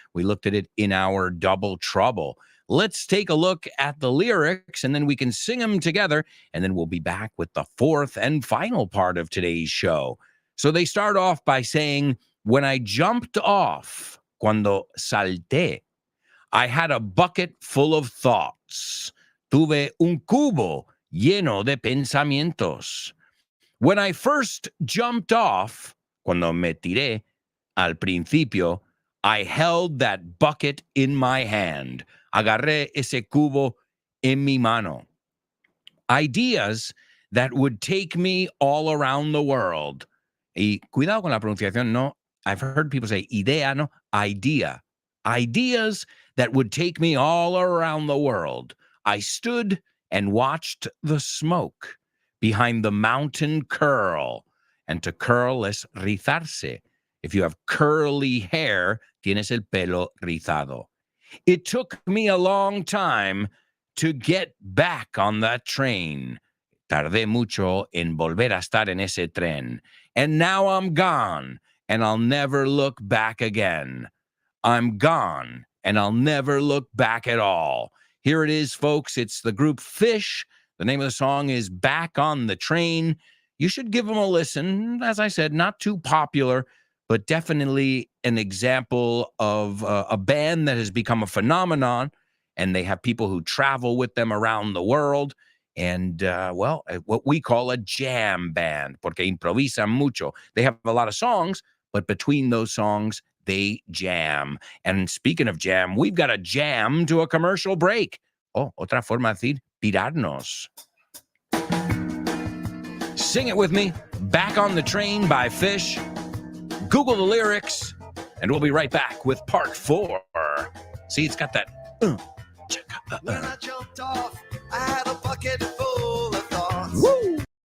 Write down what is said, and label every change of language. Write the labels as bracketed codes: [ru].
[en] We looked at it in our Double Trouble. Let's take a look at the lyrics, and then we can sing them together, and then we'll be back with the fourth and final part of today's show. So they start off by saying, when I jumped off, cuando salté, I had a bucket full of thoughts. [es] Tuve un cubo lleno de pensamientos. [en] When I first jumped off, cuando me tiré, al principio, I held that bucket in my hand. [es] Agarré ese cubo en mi mano. [en] Ideas that would take me all around the world. [es] Y cuidado con la pronunciación, no. [en] I've heard people say idea, no, idea. Ideas that would take me all around the world. I stood and watched the smoke behind the mountain curl. And to curl es rizarse. If you have curly hair, tienes el pelo rizado. It took me a long time to get back on that train. [es] Tardé mucho en volver a estar en ese tren. [en] And now I'm gone, and I'll never look back again. I'm gone, and I'll never look back at all. Here it is, folks. It's the group Fish. The name of the song is Back on the Train. You should give them a listen. As I said, not too popular, but definitely an example of a band that has become a phenomenon, and they have people who travel with them around the world. And, what we call a jam band, porque improvisan mucho. They have a lot of songs, but between those songs, they jam. And speaking of jam, we've got a jam to a commercial break. [es] Oh, otra forma de decir pirarnos. [en] Sing it with me. Back on the Train by Fish. Google the lyrics, and we'll be right back with part 4. See, it's got that. When I jumped off, I had a bucket full of thoughts. Woo!